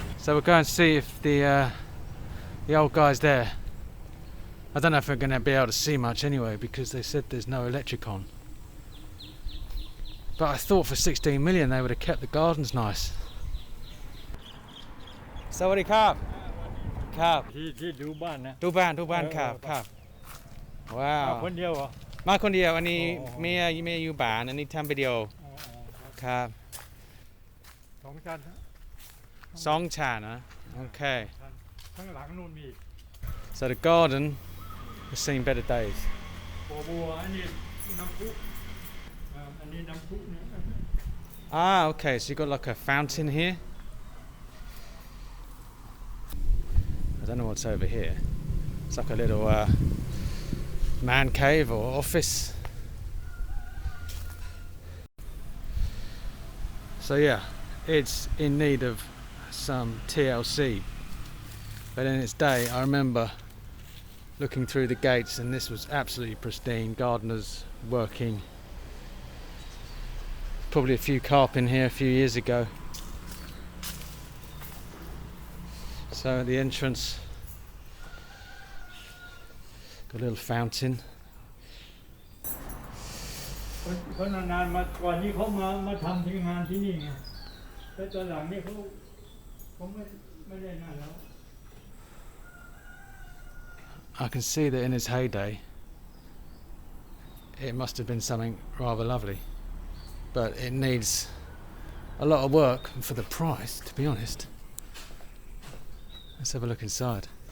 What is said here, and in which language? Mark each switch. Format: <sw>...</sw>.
<en>So we'll go and see if the old guy's there. I don't know if we're going to be able to see much anyway because they said there's no electric on. But I thought for 16 million they would have kept the gardens nice.</en> <th>Sawadee krab. Krab. ที่ดูบ้านนะดูบ้านครับว้าวมาคนเดียวเหรอมาคนเดียวอันนี้เมียอยู่บ้านอันนี้ทำวิดีโอครับ2 ชั้น2 ชั้นนะ Okay. ข้างหลังนู่นมี</th> <en>So the garden has seen better days.</en> <th>บัวอันนี้น้ำพุอันนี้น้ำพุเนี่ย</th> <en>Ah, okay, so you got like a fountain here. I don't know what's over here. It's like a little man cave or office. So yeah, it's in need of some TLC. But in its day, I remember looking through the gates and this was absolutely pristine, gardeners working. Probably a few carp in here a few years ago. So at the entrance, got a little fountain.</en> <th>เขานานๆมาก่อนนี้เขามาทำที่งานที่นี่ไงแต่ตอนหลังนี่เขาไม่ได้นานแล้ว</th> <en>I can see that in its heyday it must have been something rather lovely, but it needs a lot of work for the price, to be honest. Let's have a look inside.</en>